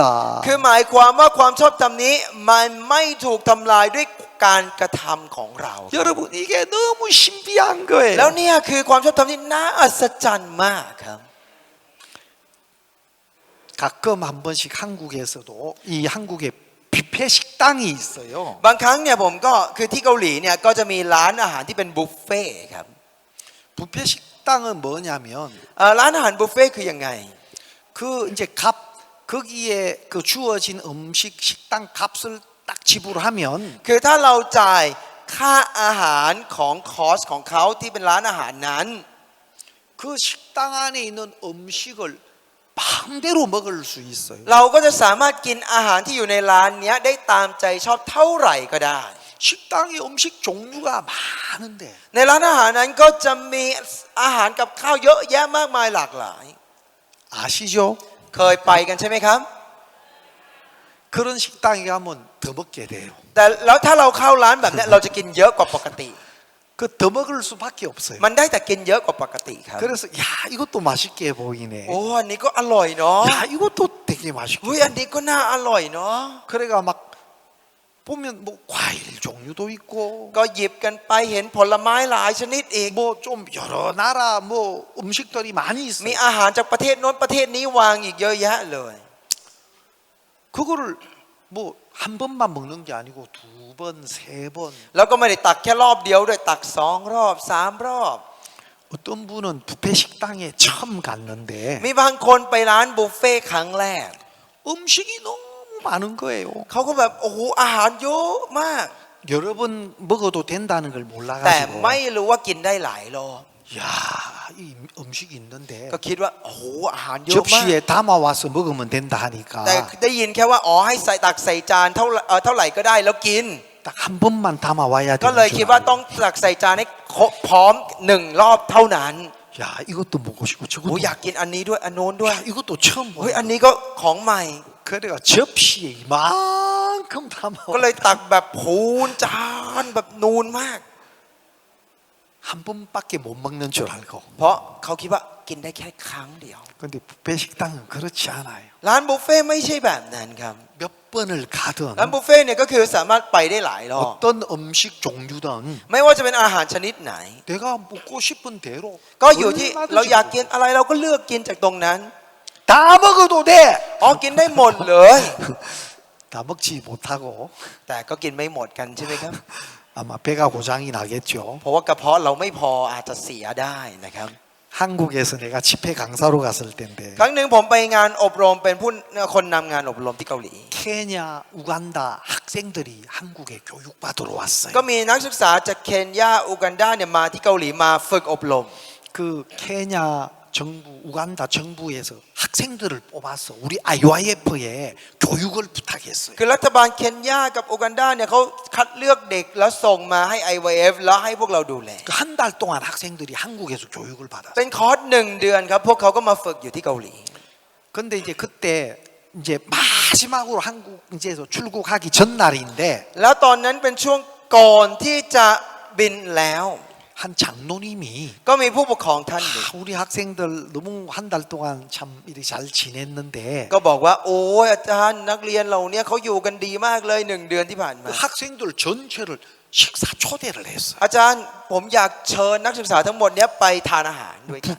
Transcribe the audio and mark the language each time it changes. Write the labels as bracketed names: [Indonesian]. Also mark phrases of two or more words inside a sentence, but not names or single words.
[Thai] คือหมายความว่าความชอบธรรมนี้มันไม่ถูกทำลายด้วยการกระทำของเรา [Korean] 여러분 이게 너무 신비한 [Thai] แล้ว [Korean] 거예요. [Thai] เนี่ยคือความชอบธรรมที่น่าอัศจรรย์มากครับ [Korean] 가끔 한 번씩 한국에서도 이 한국에 뷔페 식당이 있어요. [Thai] บางครั้งเนี่ยผมก็คือที่เกาหลีเนี่ยก็จะมีร้านอาหารที่เป็นบุฟเฟ่ต์ครับ [Korean] 뷔페 식당은 뭐냐면 [Thai] ร้านอาหารบุฟเฟ่ต์คือยังไง [Korean] 그 이제 값 거기에 그 주어진 음식 식당 값을 딱 지불하면 [Thai] คือถ้าเราจ่ายค่าอาหารของคอร์สของเขาที่เป็นร้านอาหารนั้น [Korean] 그 식당 안에 있는 음식을 마음대로 먹을 수 있어요. [Thai] เราก็จะสามารถกินอาหารที่อยู่ในร้านเนี้ยได้ตามใจชอบเท่าไหร่ก็ได้ [Korean] 식당에 음식 종류가 많은데 [Thai] ในร้านอาหารนั้นก็จะมีอาหารกับข้าวเยอะแยะมากมายหลากหลาย [Korean] 아시죠? [Thai] เคยไปกันใช่ไหมครับ [Korean] 그런 식당에 가면 더 먹게 돼요. [Thai] แต่แล้วถ้าเราเข้าร้านแบบเนี้ยเราจะกินเยอะกว่าปกติ [Korean] 그 더 먹을 수밖에 없어요. [Thai] มันได้แต่กินเยอะกว่าปกติครับ [Korean] 그래서 야 이것도 맛있게 보이네. [Thai] โอ้อันนี้ก็อร่อยเนาะ [Korean] 야 이것도 되게 맛있게. [Thai] เฮ้ยอันนี้ก็น่าอร่อยเนาะ [Korean] 그래가 막 보면 뭐 과일 종류도 있고 [Thai] ก็หยิบกันไปเห็นผลไม้หลายชนิดอีก [Korean] 뭐 좀 여러 나라 뭐 음식들이 많이 [Thai] มี [Korean] 있어요. [Thai] อาหารจากประเทศโน้นประเทศนี้วางอีกเยอะแยะเลย [Korean] 그거를 뭐 한 번만 먹는 게 아니고 두 번, 세 번. [Thai] แล้วก็ไม่ได้ตักแค่รอบเดียวด้วยตัก2 รอบ 3 รอบ [Korean] 어떤 분은 뷔페 식당에 처음 갔는데 [Thai] มีบางคนไปร้านบุฟเฟ่ต์ครั้งแรก [Korean] 음식이 너무 많은 거예요. [Thai] เขาก็แบบโอ้โหอาหารเยอะมาก [Korean] 여러 번 먹어도 된다는 걸 [Thai] แต่ [Korean] 몰라가지고 [Thai] ไม่รู้ว่ากินได้หลายรอบ [Korean] 야, 이 음식이 있는데 [Thai] ก็คิดว่าโอ้โหอาหารเยอะมาก [Korean] 접시에 담아와서 먹으면 된다 [Thai] แต่ [Korean] 하니까 [Thai] ได้ยินแค่ว่าอ๋อให้ใส่ตักใส่จานเท่าไหร่ก็ได้แล้วกิน [Korean] 딱 한 번만 담아와야 [Thai] ก็เลย [Korean] 되는 [Thai] คิด [Korean] 줄 [Thai] ว่าต้อง [Korean] 알아요. [Thai] ตักใส่จานให้พร้อม1 รอบเท่านั้น [Korean] 야, 이것도 먹고 싶고 [Thai] โอ้ [Korean] 저것도 [Thai] อยากกินอันนี้ด้วยอันโน้นด้วย [Korean] 야, 이것도 처음 [Thai] เฮ้ย [Korean] 보네. [Thai] อันนี้ก็ของใหม่ [Korean] 그래가 접시에 이만큼 담아 [Thai] ก็เลยตักแบบพูนจานแบบนูนมาก [Korean] 한 번밖에 못 먹는 줄 알고. [Thai] เพราะเขาคิดว่ากินได้แค่ครั้งเดียว [Korean] 근데 뷔페 식당은 그렇지 않아요. [Thai] ร้านบุฟเฟ่ต์ไม่ใช่แบบนั้นครับ [Korean] 몇 번을 가든 [Thai] ร้านบุฟเฟ่ต์เนี่ยก็คือสามารถไปได้หลายรอบ [Korean] 어떤 음식 종류든 [Thai] ไม่ว่าจะเป็นอาหารชนิดไหน [Korean] 내가 먹고 싶은 대로 [Thai] ก็อยู่ที่ [Korean] 얼마든지 [Thai] เราอยาก [Korean] 먹고. [Thai] กินอะไรเราก็เลือกกินจากตรงนั้น [Korean] 다 먹어도 돼. [Thai] อ๋อกินได้หมดเลย [Korean] 다 먹지 못하고 [Thai] แต่ก็กินไม่หมดกันใช่ไหมครับ [Korean] 아마 배가 고장이 나겠죠. [Thai] เพราะว่ากระเพาะเราไม่พออาจจะเสียได้นะครับ [Korean] 한국에서 내가 집회 강사로 갔을 때인데 [Thai] ครั้งหนึ่งผมไปงานอบรมเป็นผู้คนนำงานอบรมที่เกาหลี [Korean] 케냐, 우간다 학생들이 한국에 교육받으러 왔어요. [Thai] ก็มีนักศึกษาจากเคนยาอูกันดาเนี่ยมาที่เกาหลีมาฝึกอบรม [Korean] 그 케냐 정부, 우간다 정부에서 학생들을 뽑아서 우리 IYF에 교육을 부탁했어요. [Thai] คือรัฐบาลเคนยากับอูกันดาเนี่ยเขาคัดเลือกเด็กแล้วส่งมาให้ IYF แล้วให้พวกเราดูแล [Korean] 한 달 동안 학생들이 한국에서 교육을 받았어요. [Thai] เป็นคอร์ส1 เดือนครับพวกเขาก็มาฝึกอยู่ที่เกาหลี [Korean] 근데 이제 그때 이제 마지막으로 한국 이제서 출국하기 전날인데 [Thai] แล้วตอนนั้นเป็นช่วงก่อนที่จะบินแล้ว [Korean] 한 장로님이 [Thai] ก็มีผู้ปกครองท่านหนึ่ง [Korean] 우리 학생들 너무 한 달 동안 참 이렇게 잘 지냈는데 [Thai] ก็บอกว่าโอ้ยอาจารย์นักเรียนเราเนี่ยเขาอยู่กันดีมากเลย1 เดือนที่ผ่านมา [Korean] 학생들 전체를 식사 초대를 했어요. [Thai] อาจารย์ผมอยากเชิญนักศึกษาทั้งหมดเนี้ยไปทานอาหารด้วยกัน